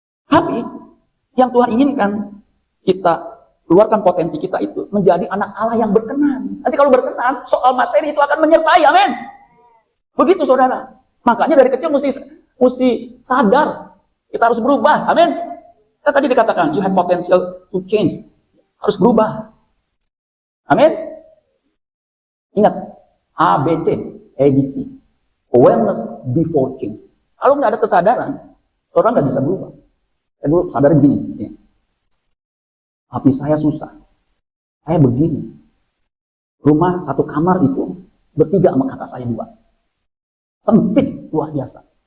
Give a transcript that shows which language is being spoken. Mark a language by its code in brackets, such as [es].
[id] Tapi yang Tuhan inginkan kita keluarkan potensi kita itu menjadi anak Allah yang berkenan. Nanti kalau berkenan, soal materi itu akan menyertai, amin. Begitu saudara. Makanya dari kecil mesti sadar. Kita harus berubah, amin. Kan tadi dikatakan, [en] you have potential to change. [id] Harus berubah. Amin. Ingat, [en] ABC, ABC. Awareness before change. [id] Kalau nggak ada kesadaran, orang nggak bisa berubah. Saya dulu sadar begini. Ya. Tapi saya susah. Saya begini. Rumah 1 kamar itu bertiga sama kakak saya 2. Sempit luar biasa.